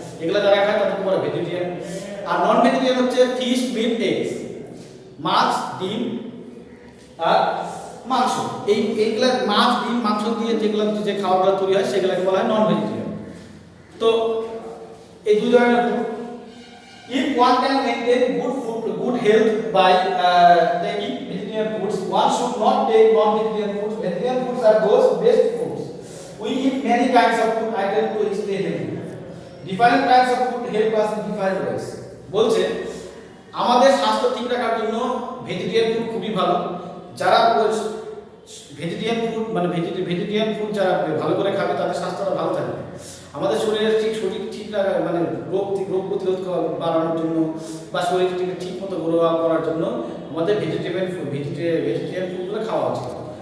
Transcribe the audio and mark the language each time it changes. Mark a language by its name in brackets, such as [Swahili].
[Bangla] এগুলো যারা খায় তাদেরকে বলে ভেজিটেরিয়ান। আর নন ভেজিটেরিয়ান হচ্ছে ফিশ, মিট, এগস, মাছ, ডিম আর মাংস। এইগুলা মাছ, ডিম, মাংস দিয়ে যেগুলো যে খাবারগুলো তৈরি হয় সেগুলোকে বলা হয় নন ভেজিটেরিয়ান। তো এই দুই ধরনের food. [English] If one can maintain good health by taking vegetarian foods, one should not take non-vegetarian foods. Vegetarian foods are those best foods. We eat many kinds of food items to stay healthy. Different types of food help us in different ways. [Bangla] বলছে আমাদের স্বাস্থ্য ঠিক রাখার জন্য vegetarian food খুবই ভালো। যারা vegetarian food মানে ভেজিটেরিয়ান ফুড যারা ভালো করে খাবে তাদের স্বাস্থ্যটা ভালো থাকবে। আমাদের শরীরের শরীর ঠিক রাখা মানে রোগ প্রতিরোধ বাড়ানোর জন্য বা শরীরটিকে ঠিক মতো গ্রো আপ করার জন্য আমাদের ভেজিটেরিয়ান ফুডগুলো খাওয়া উচিত।